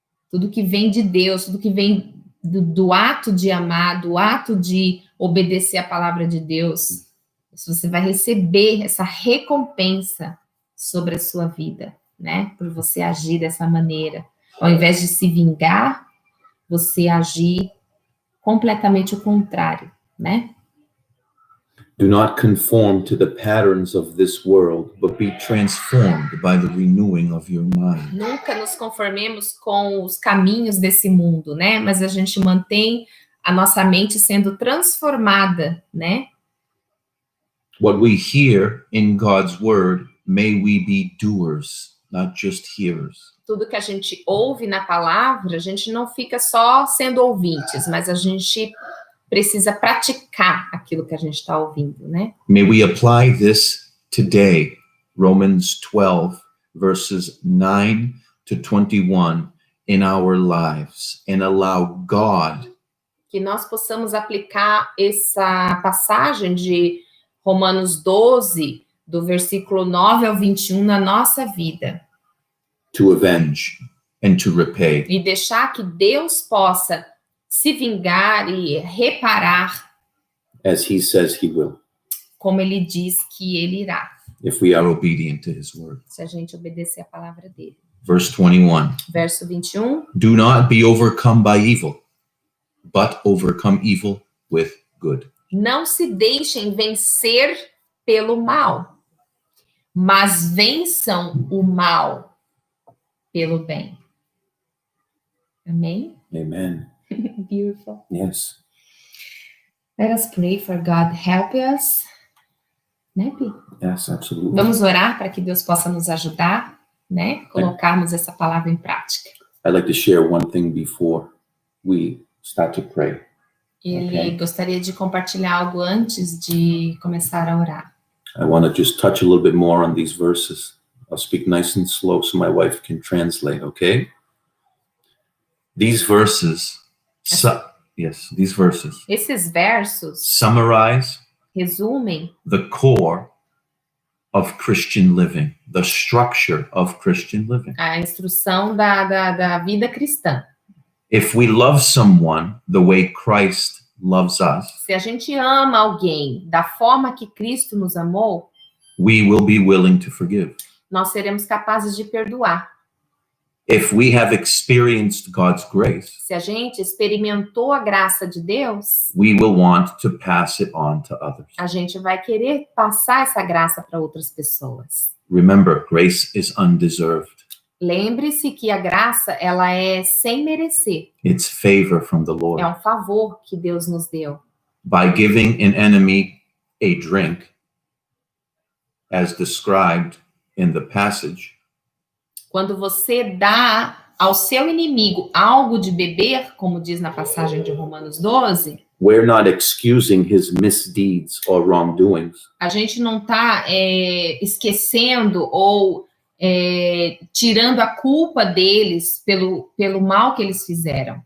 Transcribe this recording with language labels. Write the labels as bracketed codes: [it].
[pt] Tudo que vem de Deus, tudo que vem do ato de amar, do ato de obedecer a palavra de Deus, você vai receber essa recompensa sobre a sua vida, né? Por você agir dessa maneira. Ao invés de se vingar, você agir completamente o contrário, né? [en] Do not conform to the patterns of this world, but be transformed by the renewing of your mind. [pt] Nunca nos conformemos com os caminhos desse mundo, né? Mas a gente mantém a nossa mente sendo transformada, né? [en] What we hear in God's word, may we be doers, not just hearers. [pt] Tudo que a gente ouve na palavra, a gente não fica só sendo ouvintes, mas a gente precisa praticar aquilo que a gente está ouvindo, né? [en] May we apply this today, Romans 12, verses 9 to 21, in our lives, and allow God [pt] Que nós possamos aplicar essa passagem de Romanos 12, do versículo 9 ao 21, na nossa vida. [en] to avenge and to repay. [pt] E deixar que Deus possa se vingar e reparar, [en] As he says he will, [pt] como ele diz que ele irá, [en] if we are obedient to his word. [pt] se a gente obedecer a palavra dele. [en] Verse 21, [pt] Verso 21, [en] do not be overcome by evil, but overcome evil with good. [pt] não se deixem vencer pelo mal, mas vençam o mal pelo bem. Amém? [en] Amen. Beautiful. Yes. Let us pray for God help us. [pt] Né, Pi? [en] Yes, absolutely. [pt] Vamos orar para que Deus possa nos ajudar, né? Colocarmos essa palavra em prática. [en] I'd like to share one thing before we start to pray. [pt] Ele gostaria de compartilhar algo antes de começar a orar. [en] I want to just touch a little bit more on these verses. I'll speak nice and slow so my wife can translate, okay? These verses, these verses [pt] Esses versos [en] summarize [pt] resumem [en] the core of Christian living, the structure of Christian living. [pt] a instrução da vida cristã. [en] If we love someone the way Christ loves us, [pt] Se a gente ama alguém da forma que Cristo nos amou, [en] we will be willing to forgive. [pt] nós seremos capazes de perdoar. [en] If we have experienced God's grace, [pt] Se a gente experimentou a graça de Deus, [en] we will want to pass it on to others. [pt] a gente vai querer passar essa graça para outras pessoas. [en] Remember, grace is undeserved. [pt] Lembre-se que a graça, ela é sem merecer. [en] It's favor from the Lord. [pt] É um favor que Deus nos deu. [en] By giving an enemy a drink, as described in the passage, [pt] Quando você dá ao seu inimigo algo de beber, como diz na passagem de Romanos 12, [en] we're not excusing his misdeeds or wrongdoings. [pt] a gente não está esquecendo ou tirando a culpa deles pelo mal que eles fizeram.